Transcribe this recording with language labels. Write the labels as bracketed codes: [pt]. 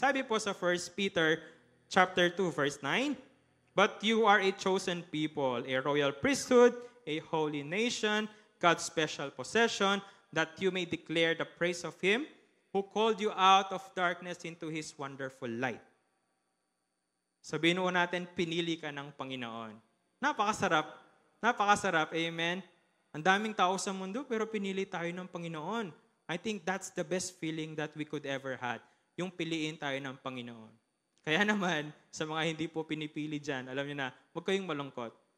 [tl] Sabi po sa [en] 1 Peter chapter 2, verse 9, but you are a chosen people, a royal priesthood, a holy nation, God's special possession, that you may declare the praise of Him who called you out of darkness into His wonderful light. [tl] Sabihin mo natin, pinili ka ng Panginoon. Napakasarap. Napakasarap. Amen. Ang daming tao sa mundo, pero pinili tayo ng Panginoon. [en] I think that's the best feeling that we could ever had. [tl] Yung piliin tayo ng Panginoon. Kaya naman, sa mga hindi po pinipili dyan, alam niyo na, huwag kayong malungkot.